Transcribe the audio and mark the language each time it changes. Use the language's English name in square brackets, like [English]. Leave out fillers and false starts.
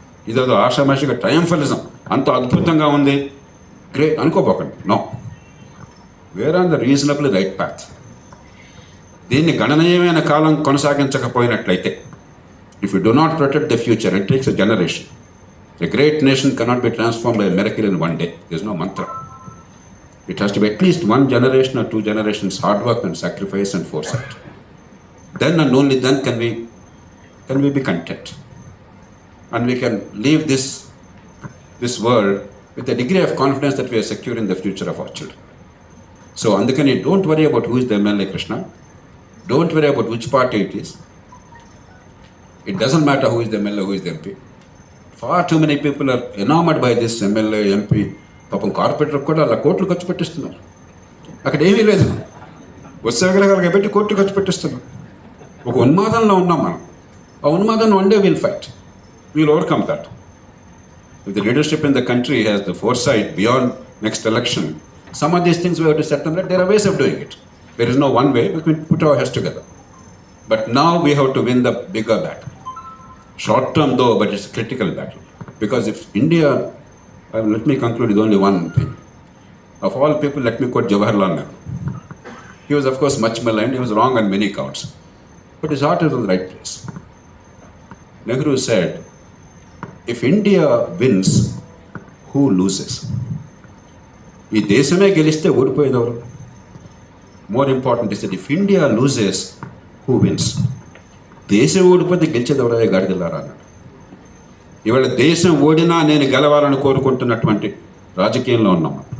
[Telugu] ఇదేదో ఆషామాషిగా ట్రయంఫలిజం అంత అద్భుతంగా ఉంది great అనుకోపోకండి. [English] No, we're on the reasonable right path. [Telugu] దీన్ని గణనీయమైన కాలం కొనసాగించకపోయినట్లయితే, [English] If you do not protect the future, it takes a generation. A great nation cannot be transformed by a miracle in 1 day. This no mantra. It has to be at least 1 generation or 2 generations hard work and sacrifice and foresight. Then and only then can we be content, and we can leave this world with a degree of confidence that we are secure in the future of our children. So andukani don't worry about who is the MLA, Krishna. Don't worry about which party it is. It doesn't matter who is the MLA, who is the MP. Far too many people are enamored by this MLA, MP. [Telugu] పాపం corporator కూడా అలా కోట్లు ఖర్చు పెట్టిస్తున్నారు. అక్కడ ఏమీ లేదు, ఉత్సవగ్రహాలుగా పెట్టి కోట్లు ఖర్చు పెట్టిస్తున్నారు. ఒక ఉన్మాదంలో ఉన్నాం మనం. ఆ ఉన్మాదం [English] One day will fight, will overcome that. If the leadership in the country has the foresight beyond next election, some of these things we have to set them right. There are ways of doing it. There is no one way. We can put our heads together. But now we have to win the bigger battle. Short term though, but it's a critical battle. Because if India, let me conclude with only one thing. Of all people, let me quote Jawaharlal Nehru. He was of course much maligned, he was wrong on many counts, but his heart is in the right place. Nehru said, if India wins, who loses? [Telugu] ఈ దేశమే గెలిస్తే ఓడిపోయేది ఎవరు? [English] More important is that if India loses, who wins? [Telugu] దేశం ఓడిపోతే గెలిచేది ఎవరో గాడిదలారా అన్నాడు. ఇవాళ దేశం ఓడినా నేను గెలవాలని కోరుకుంటున్నటువంటి రాజకీయంలో ఉన్నాం.